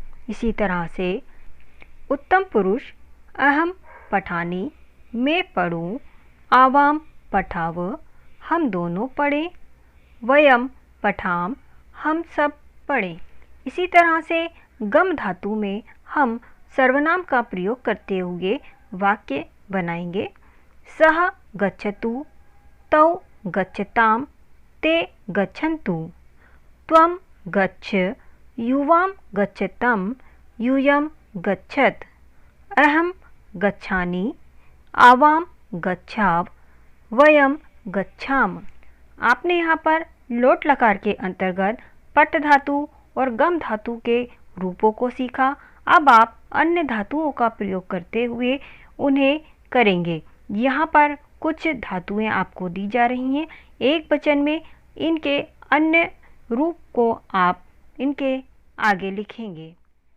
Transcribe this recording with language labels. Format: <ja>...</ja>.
<hi>इसी तरह से उत्तम पुरुष</hi> <sa>अहम पठानि,</sa> <hi>मैं पढ़ूँ,</hi> <sa>आवाम पठाव,</sa> <hi>हम दोनों पढ़े,</hi> <sa>वयम पठाम,</sa> <hi>हम सब पढ़े। इसी तरह से गम धातु में हम सर्वनाम का प्रयोग करते हुए वाक्य बनाएंगे।</hi> <sa>सः गच्छतु, तौ गच्छताम, ते गच्छन्तु, त्वं गच्छ, युवां गच्छतम, यूयं गच्छत, अहं गच्छानि, आवां गच्छाव, वयं गच्छाम।</sa> <hi>आपने यहाँ पर लोट लकार के अंतर्गत पट धातु और गम धातु के रूपों को सीखा। अब आप अन्य धातुओं का प्रयोग करते हुए उन्हें करेंगे। यहाँ पर कुछ धातुएं आपको दी जा रही हैं एक वचन में, इनके अन्य रूप को आप इनके आगे लिखेंगे।</hi>